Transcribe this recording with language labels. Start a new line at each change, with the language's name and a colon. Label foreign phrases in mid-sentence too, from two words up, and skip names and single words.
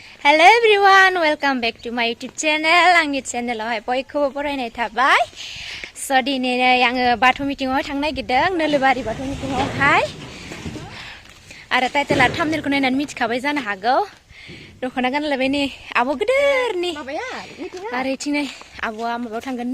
English: Hello everyone, welcome back to my YouTube channel.
Bodo: आंनि चेनेलावहाय बयखौबो बरायनाय थाबाय। स' दिनै आङो बाथौ मिटिङावहाय थांनो नागिरदों, नोलोबारि बाथौ मिटिङावहाय। आरो टाइटेला थाम्बनेलखौ नायनानै मिथिखाबाय जानो हागौ। दख'ना गानलायबाय नै आब' गिदिरनि। आरो इथिंनै आब'आ माबायाव थांगोननो।